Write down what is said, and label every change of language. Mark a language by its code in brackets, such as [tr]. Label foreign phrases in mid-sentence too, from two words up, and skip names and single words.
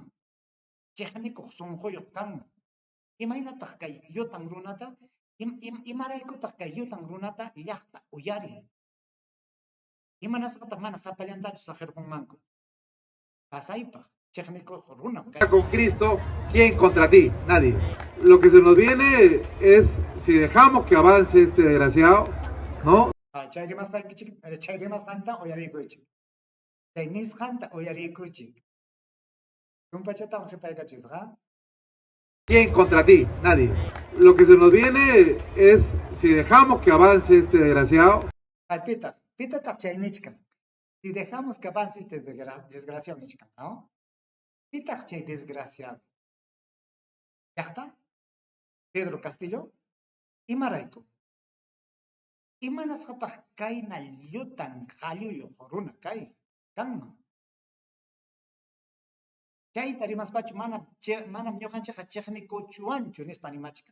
[qu] Chiqnikuq sunquyuq kanman. Imaynataq kay yutan runata imaraykutaq kay yutan runata llaqta uyari. Imanasqataq mana sapallantachu saqirqunmanku. Pasaypaq chiqnikuq runam kay. [es] Con Cristo, ¿quién contra ti? Nadie. Lo que se nos viene es, si dejamos que avance este desgraciado, ¿no? [qu] Chay rimasqanta uyariykuchik. Chay nisqanta uyariykuchik. Kumpachata qhipaykachisqa. [es] ¿Quién contra ti? Nadie. Lo que se nos viene es, si dejamos que avance este desgraciado. [qu] Pitaq chay nichkan. [es] Si dejamos que avance este desgraciado nichkan, ¿no? [qu] Pitaq chay desgraciado. ¿Yaqta? Pedro Castillo. Imarayku. Imanasqataq kayna llutan qalluyuq runa kay kanman. Chayta rimaspachu manam ñuqanchikqa chiqnikuchuwanchu nispa nimachkan.